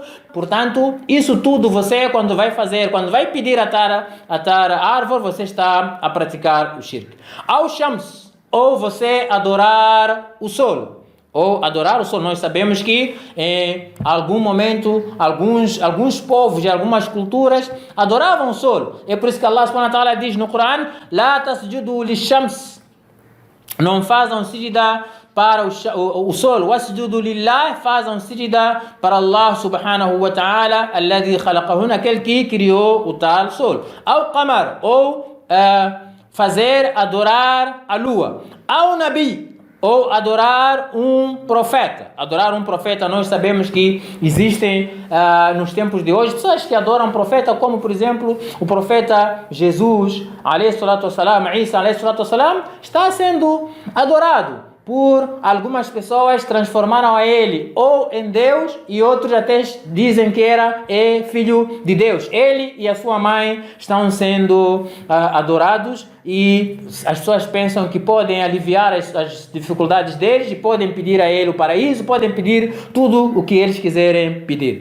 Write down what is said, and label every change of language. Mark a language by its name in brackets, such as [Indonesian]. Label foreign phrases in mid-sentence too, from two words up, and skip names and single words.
[Portuguese] Portanto, isso tudo você, quando vai pedir a tal árvore, você está a praticar o shirk. [Arabic] أو الشمس, [Portuguese] ou você adorar o sol. Nós sabemos que em algum momento alguns povos e algumas culturas adoravam o sol. É por isso que [Arabic] الله سبحانه وتعالى [Portuguese] diz no Coran: [Arabic] لا تسجدوا للشمس, [Portuguese] não façam sijda para o sol. [Arabic] واسجدوا لله, [Portuguese] façam sijda para [Arabic] الله سبحانه وتعالى الذي خلقهن, [Portuguese] aquele que criou o tal sol. [Arabic] أو القمر, [Portuguese] ou adorar a lua. [Arabic] أو نبي, [Portuguese] ou adorar um profeta. Nós sabemos que existem nos tempos de hoje pessoas que adoram profeta, como por exemplo o profeta Jesus, [Arabic] عليه الصلاة والسلام عيسى عليه الصلاة والسلام, [Portuguese] está sendo adorado por algumas pessoas, transformaram a ele ou em Deus, e outros até dizem que é filho de Deus. Ele e a sua mãe estão sendo adorados, e as pessoas pensam que podem aliviar as dificuldades deles e podem pedir a ele o paraíso, podem pedir tudo o que eles quiserem pedir.